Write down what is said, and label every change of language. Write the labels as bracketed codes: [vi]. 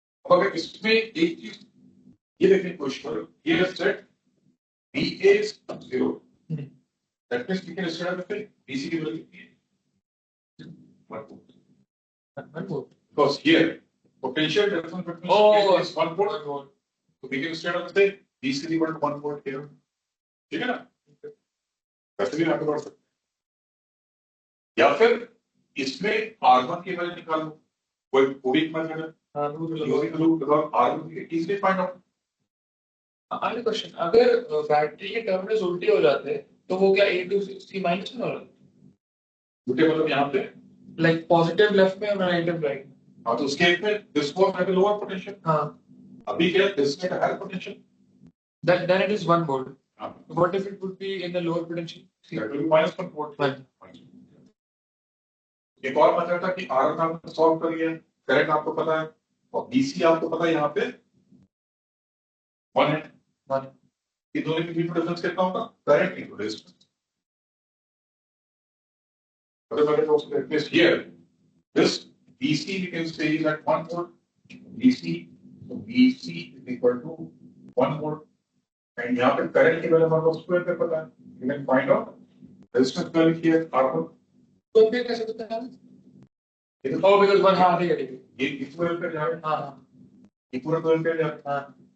[hi] अगर इसमें एक चीज ये देखने की कोशिश करो, ये set BA is 0. [en] That means we can instead of saying BC [hi] की वैल्यू कितनी है? [en] 1 volt. 1 volt. Because here potential difference between A is 1 volt. So we can instead of say BC is equal to 1 volt here. [hi] ठीक है ना? वैसे भी आप कर सकते हैं. या फिर इसमें R1 की वैल्यू निकालो. कोई पूरी मेथड है. [en] Using the loop because R1 we can easily find out. [hi] अगला क्वेश्चन, अगर बैटरी के टर्मिनल्स उल्टे हो जाते हैं तो वो क्या A to C माइनस में होगा? उल्टे मतलब यहाँ पे लाइक पॉजिटिव लेफ्ट में और नेगेटिव राइट में. हाँ तो उसके एक में [en] this was at a lower potential. [hi] हाँ. अभी क्या [en] this at a higher potential. Then it is 1 volt. [hi] हाँ. [en] What if it would be in the lower potential? That will be minus 1 volt. Right. [hi] एक और मतलब था कि R1 आपने सॉल्व कर लिया, करंट आपको पता है और BC आपको पता है यहाँ पे 1 है. 1. इन दोनों के बीच में डिफरेंस कितना होगा? Current into resistance. [en] That means here, this BC we can say is at 1 volt. BC, so BC is equal to 1 volt. [hi] And यहाँ पे करंट की वैल्यू हमारे स्क्वायर पे पता है. [en] You can find out resistance value here R1. [hi] तो फिर कैसे पता है? [en] Oh, because 1 [hi] हाँ ठीक है. ये इस वैल्यू पे जा रहा है. हाँ. ये पूरा वैल्यू पे जा रहा है. हाँ.